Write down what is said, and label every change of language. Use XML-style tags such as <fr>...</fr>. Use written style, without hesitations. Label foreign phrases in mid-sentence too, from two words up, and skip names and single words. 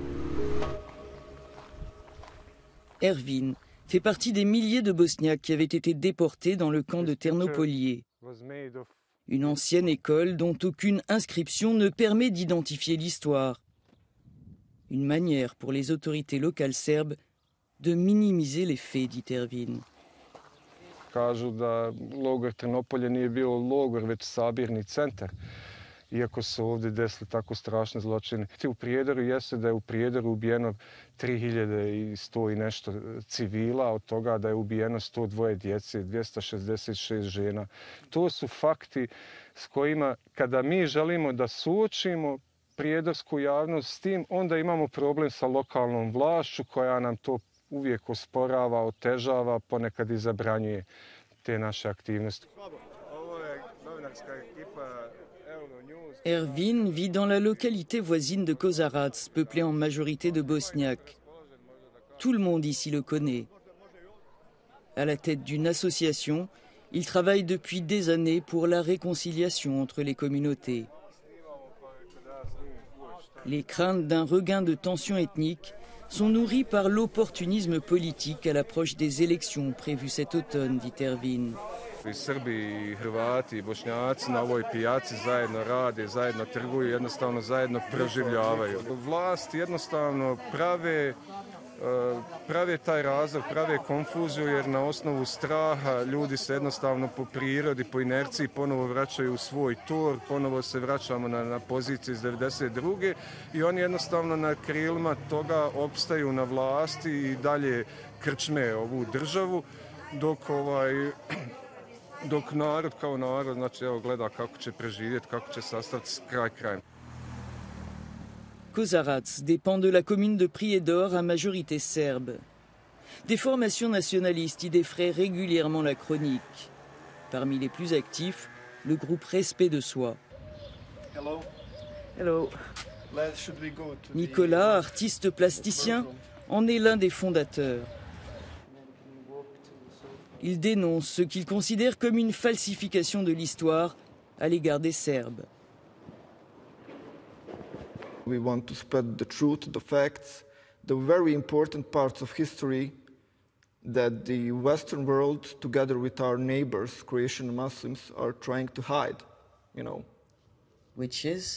<bs>Ervin fait partie des milliers de Bosniaques qui avaient été déportés dans le camp de Ternopolije. Une ancienne école dont aucune inscription ne permet d'identifier l'histoire. Une manière pour les autorités locales serbes de minimiser les faits, dit Ervin. Kažu da logor Trnopolje nije bio logor, već sabirni centar. Iako su ovdje desili tako strašne zločine. U Prijedoru jeste da je u Prijedoru ubijeno 3100 i nešto civila, od toga da je ubijeno 102 djece, 266 žena. To su fakti s kojima, kada mi želimo da suočimo prijedorsku javnost s tim, onda imamo problem sa lokalnom vlašću koja nam to uvijek osporava, otežava, ponekad i zabranjuje te naše aktivnosti.</bs> <fr>Ervin vit dans la localité voisine de Kozarac, peuplée en majorité de Bosniaques. Tout le monde ici le connaît. À la tête d'une association, il travaille depuis des années pour la réconciliation entre les communautés. Les craintes d'un regain de tensions ethniques sont nourris par l'opportunisme politique à l'approche des élections prévues cet automne, dit Ervin.</fr> <bs>I Srbi, i Hrvati, i Bošnjaci na ovoj pijaci zajedno rade, zajedno trguju, jednostavno zajedno proživljavaju. Vlast jednostavno prave taj razlog, prave konfuziju jer na osnovu straha ljudi se jednostavno po prirodi, po inerciji ponovo vraćaju u svoj tor, ponovo se vraćamo na pozicije iz 92. I oni jednostavno na krilima toga opstaju na vlasti i dalje krčme ovu državu dok narod kao narod, znači evo gleda kako će preživjeti, kako će sastaviti kraj krajem.</bs> <fr>Kozarac dépend de la commune de Prijedor à majorité serbe. Des formations nationalistes y défraient régulièrement la chronique. Parmi les plus actifs, le groupe Respect de Soi. Hello. Nicolas, artiste plasticien, en est l'un des fondateurs. Il dénonce ce qu'il considère comme une falsification de l'histoire à l'égard des Serbes.</fr> <en>We want to spread the truth, the facts, the very important parts of history that the Western world, together with our neighbors, Croatian Muslims, are trying to hide, you know. Which is</en>